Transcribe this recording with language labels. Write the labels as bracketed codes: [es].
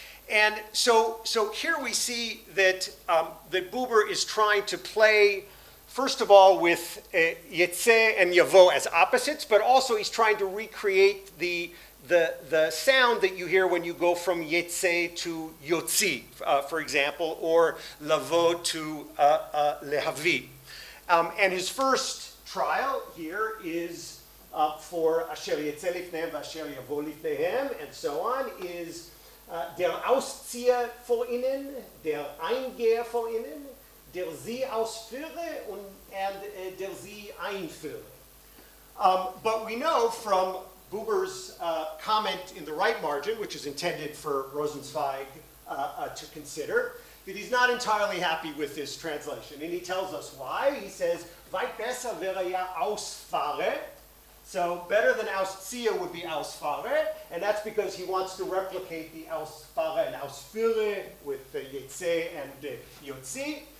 [en] And so here we see that Buber is trying to play, first of all, with Yetzeh and Yavo as opposites, but also he's trying to recreate the sound that you hear when you go from Yetzeh to Yotzi, for example, or Lavo to Lehavi. And his first trial here is for [he] Asher Yetzeh Lifnehem v'Asher Yavo Lifnehem, [en] and so on, is [de] der Auszieher vor ihnen, der Eingeher vor ihnen, der sie ausführe and der sie einführe. [en] But we know from Buber's comment in the right margin, which is intended for Rosenzweig to consider, that he's not entirely happy with this translation. And he tells us why. He says, [de] weit besser wäre ja ausfahre, [en] So better than ausziehe would be ausfahre, and that's because he wants to replicate the ausfahre and ausführe with yetze and yotzi.